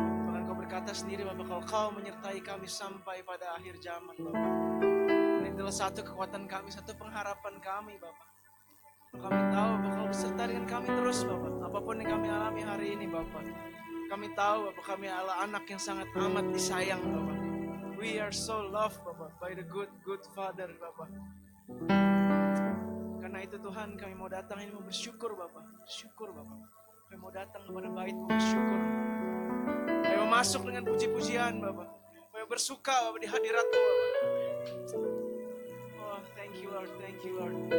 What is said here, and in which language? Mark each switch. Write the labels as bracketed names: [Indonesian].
[Indonesian] Bahkan Kau berkata sendiri Bapa, kalau Kau menyertai kami sampai pada akhir zaman Bapa. Ini adalah satu kekuatan kami, satu pengharapan kami Bapa. Kami tahu bahwa Kau beserta dengan kami terus Bapak. Apapun yang kami alami hari ini Bapak, kami tahu Bapak, kami adalah anak yang sangat amat disayang Bapak. [English] We are so loved Bapak by the good Father Bapak. [Indonesian] Karena itu Tuhan, kami mau datang ini mau bersyukur Bapak. Bersyukur Bapak. Kami mau datang kepada bait-Mu bersyukur. Kami mau masuk dengan puji-pujian Bapak. Kami bersuka Bapak di hadirat-Mu Bapak. [English] Oh, thank you Lord, thank you Lord.